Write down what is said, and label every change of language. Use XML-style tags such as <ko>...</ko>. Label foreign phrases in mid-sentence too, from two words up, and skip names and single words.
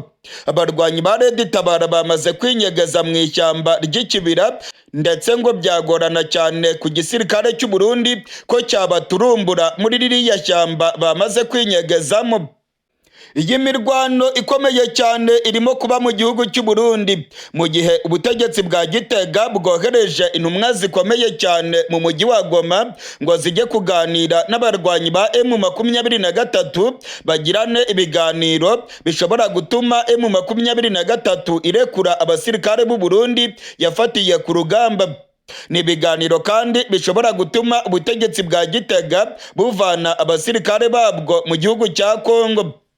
<rw>Abarwanyi ba Red Tabara bamaze kwinyegeza mu ishyamba ry'ikibira, ndetse ngo byagorana cyane ku gisirikare cy'u Burundi ko cyabaturumbura muri ririya shyamba bamaze kwinyegezamo. Iyi mirwano ikomeye cyane irimo kuba mu gihugu cy'u Burundi, mu gihe ubutegetsi bwa Gitega bwohereje intumwa zikomeye cyane mu mujyi wa Goma ngo zijye kuganira n'abarwanyi ba M23 bagirane ibiganiro bishobora gutuma M23 irekura abasirikare b'u Burundi yafatiye ku rugamba. Ni ibiganiro kandi bishobora gutuma ubutegetsi bwa Gitega buvana abasirikare babwo mu gihugu cya Kongo.</rw>